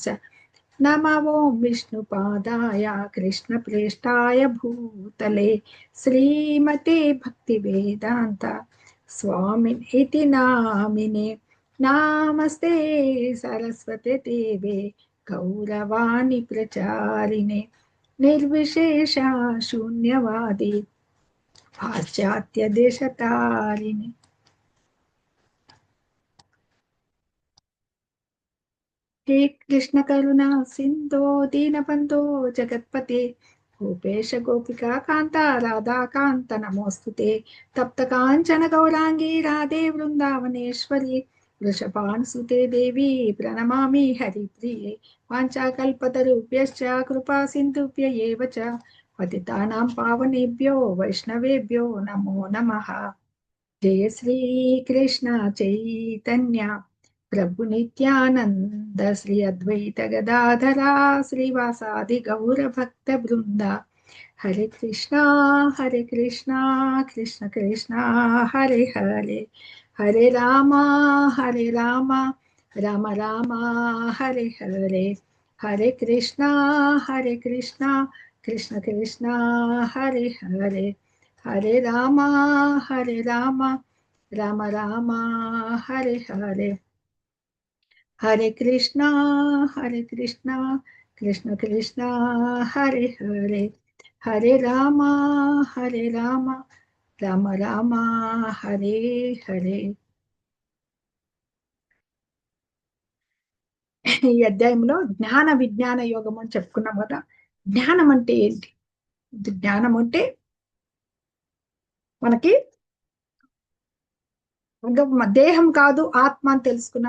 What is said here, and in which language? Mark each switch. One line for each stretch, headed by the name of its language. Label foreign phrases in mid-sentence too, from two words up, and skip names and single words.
Sanskrit: నమో విష్ణుపాదాయ కృష్ణ ప్రేష్టాయ భూతలే శ్రీమతే భక్తి వేదాంత స్వామినితి నామినే. నామస్తే సరస్వతే దేవే గౌరవాణి ప్రచారిణే నిర్విశేష శూన్యవాది పాశ్చాత్య దేశతారిణి. हे कृष्ण करुणा सिंधो दीनबंधो जगत्पते गोपेश गोपिका कांता राधा कांत नमोस्तुते. तप्त कांचन गौरांगी राधे वृंदावनेश्वरी वृषभानुसुते देवी प्रणमामि हरिप्रिये. वाञ्छाकल्पतरुभ्यश्च कृपा सिन्धुभ्य एव च पतितानां पावनेभ्यो वैष्णवेभ्यो नमो नमः. जय श्री कृष्ण चैतन्य प्रभु नित्यानंद श्री अद्वैत गदाधरा श्रीवासादि गौर भक्त वृंदा. हरे कृष्णा कृष्ण कृष्ण हरे हरे हरे रामा राम राम हरे हरे हरे कृष्णा कृष्ण कृष्ण हरे हरे हरे रामा राम राम हरे हरे हरे कृष्णा कृष्ण कृष्ण हरे हरे हरे रामा राम राम हरे हरे.
Telugu: ఈ అధ్యాయంలో జ్ఞాన విజ్ఞాన యోగం అని చెప్పుకున్నాం కదా. జ్ఞానం అంటే ఏంటి? జ్ఞానం అంటే మనకి దేహం కాదు ఆత్మ అని తెలుసుకున్నాం.